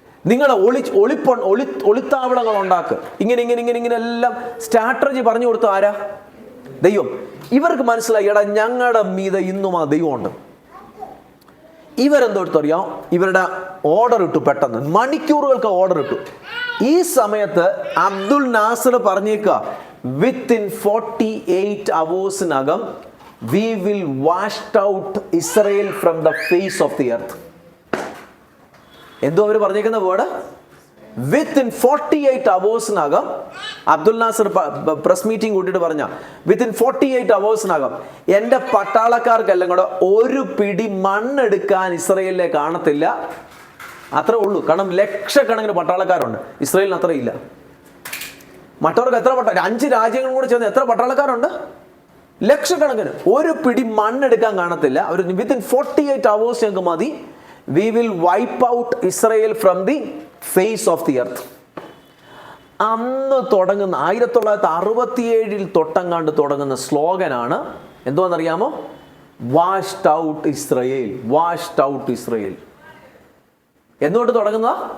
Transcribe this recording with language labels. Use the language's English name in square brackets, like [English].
[Malayalam] നിങ്ങളെ ഒളിത്താവളങ്ങൾ ഉണ്ടാക്ക്. ഇങ്ങനെ എല്ലാം സ്ട്രാറ്റജി പറഞ്ഞു കൊടുത്ത ആരാ? ദൈവം. ഇവർക്ക് മനസ്സിലായി, എടാ ഞങ്ങളുടെ മീതെ ഇന്നും ആ ദൈവമുണ്ട്. ഇവരെന്തോ എടുത്തറിയാം, ഇവരുടെ ഓർഡർ ഇട്ടു. പെട്ടെന്ന് മണിക്കൂറുകൾക്ക് ഓർഡർ ഇട്ടു. [English] ഈ സമയത്ത് Abdul Nasser പറഞ്ഞേക്കുക, within 48 hours we will washed out Israel from the face of the earth. [Malayalam] എന്തോ അവർ പറഞ്ഞേക്കുന്ന word? Within 48 hours Abdul Nasar press meeting കൂട്ടിയിട്ട് പറഞ്ഞ, വിത്തിൻ 48 hours എൻ്റെ പട്ടാളക്കാർക്കെല്ലാം കൂടെ ഒരു പിടി മണ്ണെടുക്കാൻ ഇസ്രയേലിലെ കാണത്തില്ല. അത്രേ ഉള്ളൂ. കാരണം ലക്ഷക്കണക്കിന് പട്ടാളക്കാരുണ്ട്, ഇസ്രയേലിന് അത്രയില്ല. മറ്റവർക്ക് എത്ര 5 രാജ്യങ്ങളും കൂടെ ചേർന്ന് എത്ര പട്ടാളക്കാരുണ്ട്? ലക്ഷക്കണക്കിന്. ഒരു പിടി മണ്ണെടുക്കാൻ കാണത്തില്ല. അവർ വിത്തിൻ 48 hours ഞങ്ങൾക്ക് മതി. [English] We will wipe out Israel from the face of the earth. [Malayalam] അന്ന് തുടങ്ങുന്ന 1967 തൊട്ടങ്ങാണ്ട് തുടങ്ങുന്ന സ്ലോഗനാണ് എന്തോന്നറിയാമോ? Washed out Israel, washed out Israel. എന്തുകൊണ്ട് തുടങ്ങുന്നതാ?